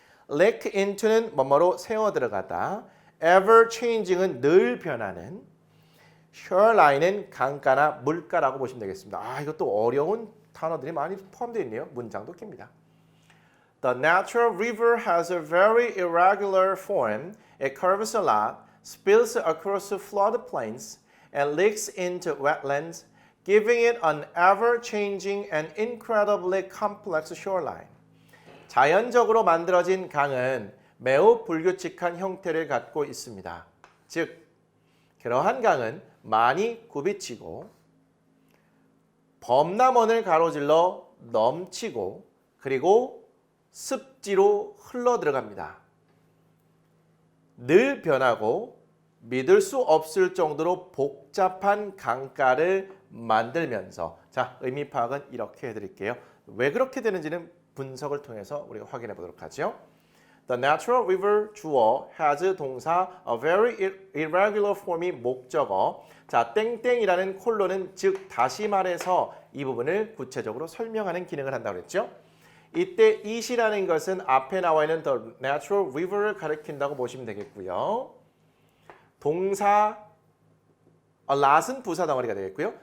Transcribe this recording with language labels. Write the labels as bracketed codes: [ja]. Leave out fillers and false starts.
[ko] leak into는 뭐뭐로 새어 들어가다, ever changing은 늘 변하는, shoreline은 강가나 물가라고 보시면 되겠습니다. 이것도 어려운 단어들이 많이 포함되어 있네요. 문장도 깁니다. [en] The natural river has a very irregular form. It curves a lot, spills across the floodplains, and leaks into wetlands, giving it an ever-changing and incredibly complex shoreline. [ko] 자연적으로 만들어진 강은 매우 불규칙한 형태를 갖고 있습니다. 즉, 그러한 강은 많이 굽이치고 범람원을 가로질러 넘치고 그리고 습지로 흘러 들어갑니다. 늘 변하고 믿을 수 없을 정도로 복잡한 강가를 만들면서, 자, 의미 파악은 이렇게 해드릴게요. 왜 그렇게 되는지는 분석을 통해서 우리가 확인해 보도록 하죠. [en] The natural river [ko] 주어 has 동사 [en] a very irregular form [ko] 이 목적어. 자, 땡땡이라는 콜론은 즉 다시 말해서 이 부분을 구체적으로 설명하는 기능을 한다고 그랬죠. 이때 it이라는 것은 앞에 나와 있는 [en] the natural river [ko] 를 가리킨다고 보시면 되겠고요. 동사 lot은 부사 덩어리가 되겠고요.